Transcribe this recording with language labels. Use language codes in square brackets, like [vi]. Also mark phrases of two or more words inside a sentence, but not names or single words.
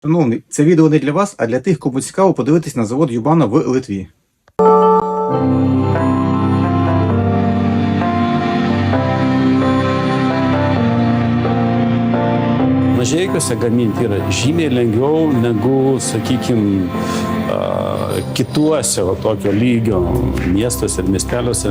[uk] Шановний, це відео не для вас, а для тих, кому цікаво подивитись на завод Юбана в Литві. [lt] Mažeikiuose gaminti yra žymiai lengviau negu, sakykime, kituose tokio lygio miestuose ir miesteliuose.